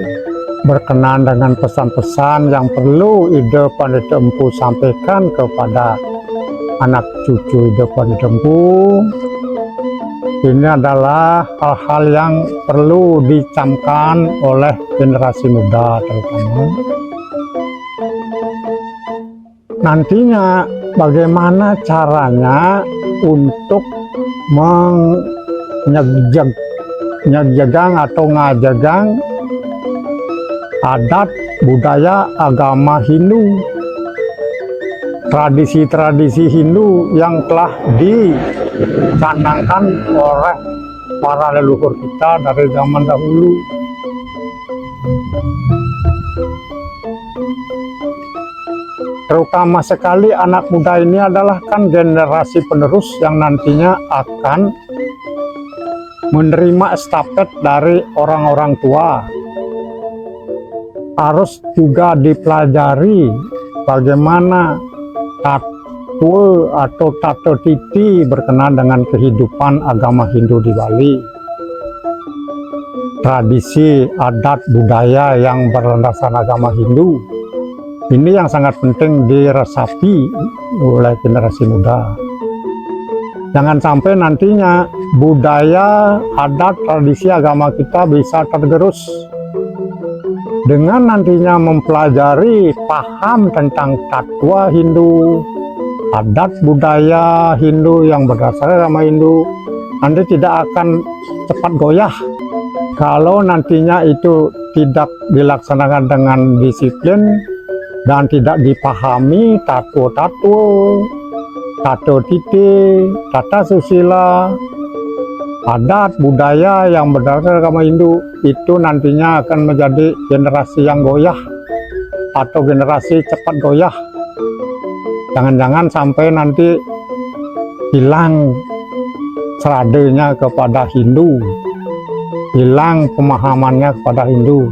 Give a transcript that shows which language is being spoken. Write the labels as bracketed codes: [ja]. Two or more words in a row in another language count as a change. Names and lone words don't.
[id] Berkenaan dengan pesan-pesan yang perlu Ide Pandita Empu sampaikan kepada anak cucu Ide Pandita Empu, ini adalah hal-hal yang perlu dicamkan oleh generasi muda terutama. Nantinya bagaimana caranya untuk menyegang atau ngajagang adat, budaya, agama Hindu, tradisi-tradisi Hindu yang telah dicanangkan oleh para leluhur kita dari zaman dahulu. Terutama sekali anak muda ini adalah kan generasi penerus yang nantinya akan menerima estafet dari orang-orang tua. Harus juga dipelajari bagaimana tatul atau tato titi berkenaan dengan kehidupan agama Hindu di Bali. Tradisi, adat, budaya yang berlandaskan agama Hindu. Ini yang sangat penting diresapi oleh generasi muda. Jangan sampai nantinya budaya, adat, tradisi agama kita bisa tergerus. Dengan nantinya mempelajari, paham tentang tatwa Hindu, adat budaya Hindu yang berdasarkan agama Hindu, nanti tidak akan cepat goyah. Kalau nantinya itu tidak dilaksanakan dengan disiplin dan tidak dipahami tato titi, tata susila, adat budaya yang berdasar agama Hindu, itu nantinya akan menjadi generasi yang goyah atau generasi cepat goyah. Jangan-jangan sampai nanti hilang seradanya kepada Hindu, hilang pemahamannya kepada Hindu.